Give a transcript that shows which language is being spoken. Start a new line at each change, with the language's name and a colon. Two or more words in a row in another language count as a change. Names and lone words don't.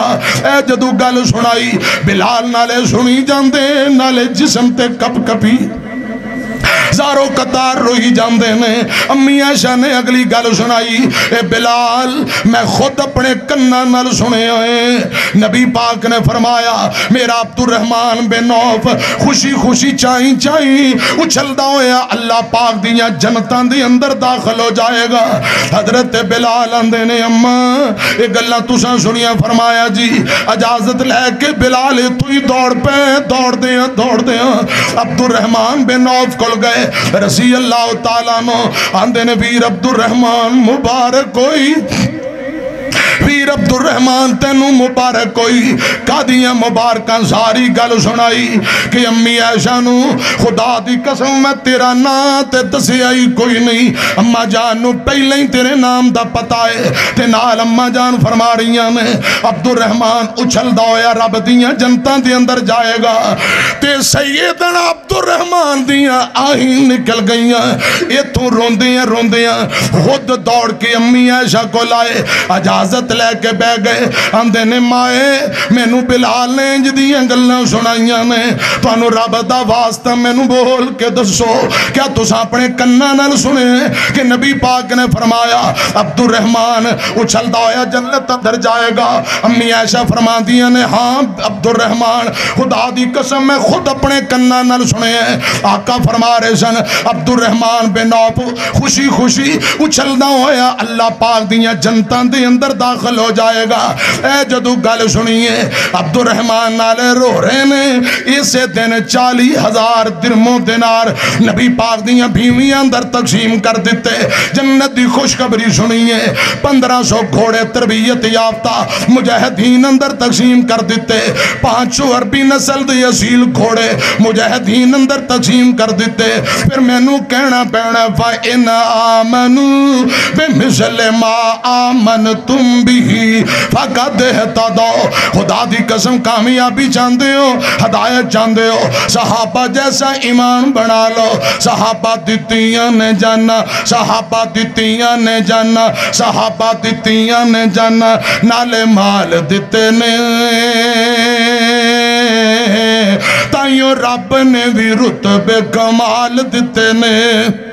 Punjabi: اے جدو گل سنائی بلال نالے سنی جاندے نالے جسم تے کپ کپی زارو قطار روئی جاندے نے۔ امی عائشہ نے اگلی گل سنائی، اے بلال میں خود اپنے کناں نال سنے ہوئے، نبی پاک نے فرمایا میرا عبد الرحمن بن عوف خوشی خوشی چائیں چائیں اچھلدا ہویا اللہ پاک دیاں جنتاں دے اندر داخل ہو جائے گا۔ حضرت بلال اندے نے اماں اے گلاں تساں سنیاں، فرمایا جی اجازت لے کے بلال تو ہی دوڑ پے، دوڑ دیاں عبد الرحمن بن عوف کول گئے
Arabic: رضی اللہ تعالیٰ عنہ،
Punjabi: آندے نے ویر عبد الرحمن مبارک ہوئی، ویر عبد الرحمن تینوں مبارک ہوئی، قادیاں مبارکاں ساری گل سنائی کہ امی عائشہ نو خدا دی قسم میں تیرا نام تے دسیا ہی کوئی نہیں، اما جان نو پہلے ہی تیرے نام دا پتا ہے، تے نال اما جان فرما رہیاں نے عبد الرحمن اچھل دا ہویا رب دیاں جنتاں دے اندر جائے گا، تے سیدنا عبد الرحمن دیاں آہیں نکل گئیاں، یہ تو روندیاں خود دوڑ کے امی عائشہ کو لائے، اجازت لے کے بہ گئے، آندے نے مائے مینوں بلال نے انج دیاں گلاں سنائیاں نے، تانوں رب دا واسطہ مینوں بول کے دسو کیا تساں اپنے کناں نال سنے کہ نبی پاک نے فرمایا عبد الرحمن اچھلدا ہویا جنت اندر جائے گا؟ امی عائشہ فرماندیاں نے ہاں عبد الرحمن خدا دی قسم میں خود اپنے کناں نال سنے ہیں، آقا فرما رہے سن عبد الرحمن بن عوف خوشی خوشی اچھلدا ہویا اللہ پاک دیاں جنتاں دے اندر داخل ہو جائے گا۔ اے جدو گل سنیے عبد الرحمن نالے رو رہے نے، اسے دن 40,000 درہم دینار نبی پاک دیاں بیویاں اندر تقسیم کر دیتے، جنت دی خوشخبری سنیے 1500 گھوڑے تربیت یافتہ مجاہدین اندر تقسیم کر دیتے، 500 عربی نسل دی اصیل گھوڑے مجاہدین اندر تقسیم کر دیتے، پھر مینوں کہنا پینا
Arabic: فَإِنْ آمَنُوا بِمِثْلِ مَا آمَنْتُمْ بِهِ فَقَدْ اهْتَدَوْا۔
Punjabi: خدا دی قسم کامیابی چاندے ہو، ہدایت چاندے ہو، صحابہ جیسا ایمان بنا لو، صحابہ دتیاں نے جانا، صحابہ دتیاں نے جانا، صحابہ دتیاں نے جانا، نالے مال دتے نے، تائیوں رب نے بھی رتبے کمال دتے نے۔